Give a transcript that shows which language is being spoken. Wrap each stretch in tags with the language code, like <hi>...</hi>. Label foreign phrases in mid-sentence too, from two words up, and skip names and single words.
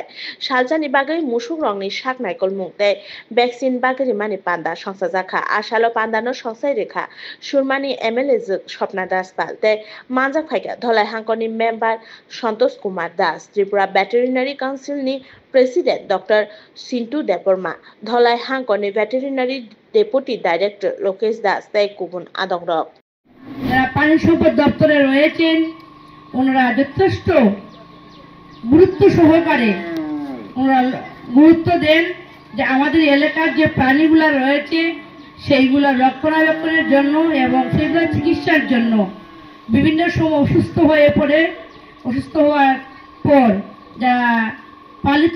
<trp>Shalzani Bagay Mushuk Rongni Shak Michael Mungde, Vaccine Bagari Mani Panda, Shansazaka, Ashalo Pandano Shansarika, Shurmani MLZ Shopna Daspal, the Manza Paka, Dhola Hankoni member Shantos Kumar Das, Tripura Veterinary Council ni President Dr. Sintu Deporma, Dholai Hankoni</trp> <en>Veterinary Deputy Director</en> <trp>Lokesh Das, Tay Kubun Adongrok.</trp> <bn>পানি সম্পদ দপ্তরে রয়েছেন ওনারা যথেষ্ট গুরুত্ব সহকারে ওনারা গুরুত্ব দেন যে আমাদের এলাকার যে প্রাণীগুলো রয়েছে সেইগুলো রক্ষণাবেক্ষণের জন্য এবং সেগুলো চিকিৎসার জন্য বিভিন্ন সময় অসুস্থ হয়ে পড়ে অসুস্থ হওয়ার পর যা পালিত</bn>